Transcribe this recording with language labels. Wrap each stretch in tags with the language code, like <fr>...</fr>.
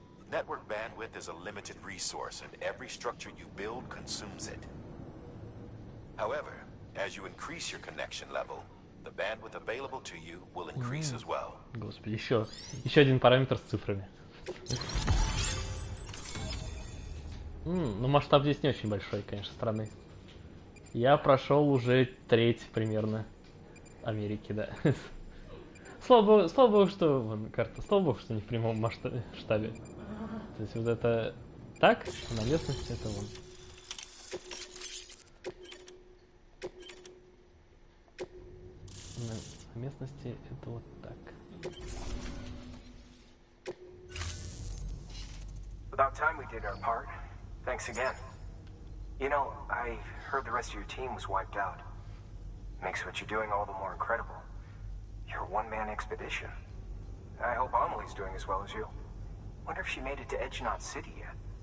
<en>Network bandwidth is a limited resource, and every structure you build consumes it. However, as you increase your connection level, the bandwidth available to you will increase as well.</en> <ru>Господи, еще один параметр с цифрами. Ну, масштаб здесь не очень большой, конечно, страны. Я прошел уже треть примерно Америки, да. Слава богу, что вон карта, слава богу, что не в прямом масштабе. То есть вот это так, а на местности это вон. На местности это вот так.</ru> <en>About time we did our part. Thanks again. You know, I heard the rest of your team was wiped out. Makes what you're doing all the more incredible. You're a one-man expedition. I hope Amelie's doing as well as you. Wonder if she made it to Edgenot City yet.</en>